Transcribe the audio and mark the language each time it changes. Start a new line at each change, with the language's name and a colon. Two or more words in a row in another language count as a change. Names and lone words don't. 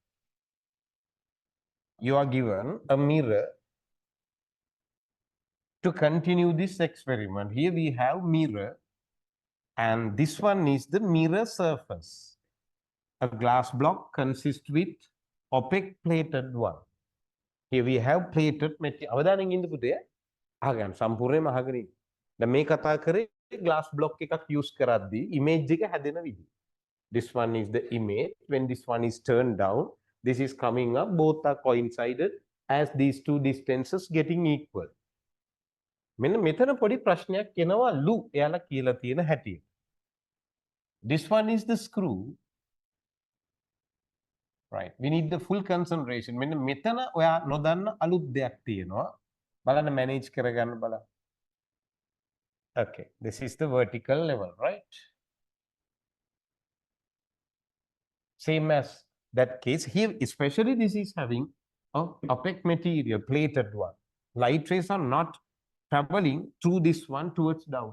English: You are given a mirror to continue this experiment. Here we have mirror and this one is the mirror surface. A glass block consists with opaque plated one. Here we have plated material.
Sinhala: අවදානෙන් ඉන්න පුතේ. අහගන්න සම්පූර්ණයෙන්ම අහගෙන ඉන්න. දැන් මේ කතා කරේ
English: glass block
Sinhala: එකක් use කරද්දී image එක හැදෙන විදිහ.
English: This one is the image. When this one is turned down, this is coming up. Both are coincided as these two distances getting equal.
Sinhala: මෙන්න මෙතන පොඩි ප්‍රශ්නයක් එනවා ලු එයාලා කියලා තියෙන හැටි.
English: This one is the screw. Right. We need the full concentration.
Sinhala: මෙන්න මෙතන ඔයා නොදන්න අලුත් දෙයක් තියෙනවා. බලන්න manage කරගන්න බලන්න.
English: Okay, this is the vertical level, right? Same as that case here, especially this is having a opaque material, plated one. Light rays are not traveling through this one towards down.